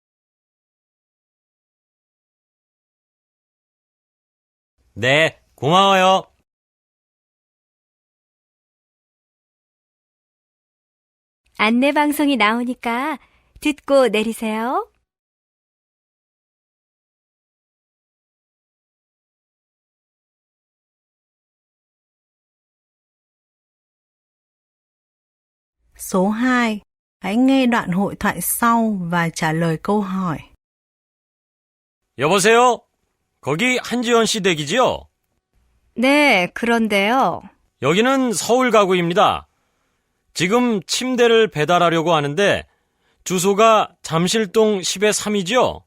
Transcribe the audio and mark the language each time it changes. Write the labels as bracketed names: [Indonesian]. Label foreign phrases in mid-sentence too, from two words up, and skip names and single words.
[Korean] 네, 고마워요. 안내방송이 나오니까 듣고 내리세요. [Vietnamese] Số 2. Hãy nghe đoạn hội thoại sau và trả lời câu hỏi. [Korean] 여보세요? 거기 한지원 씨 댁이지요? 네, 그런데요. 여기는 서울 가구입니다. 지금 침대를 배달하려고 하는데 주소가 잠실동 10의 3이지요?